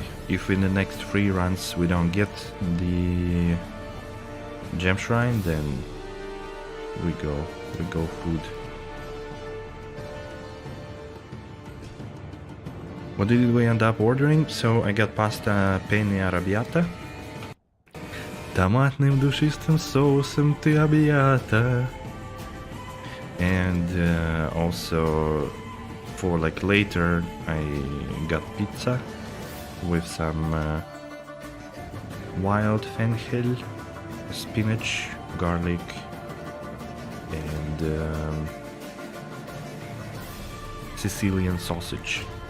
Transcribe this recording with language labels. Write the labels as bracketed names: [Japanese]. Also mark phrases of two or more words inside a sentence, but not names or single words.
[English] If in the next 3 runs we don't get the gem shrine, then we go food. What did we end up ordering? So I got pasta penne arrabbiata. [Russian] Томатным душистым соусом ты объята. [English] And also for like later I got pizza with some wild fenchel, spinach, garlic, and Sicilian sausage.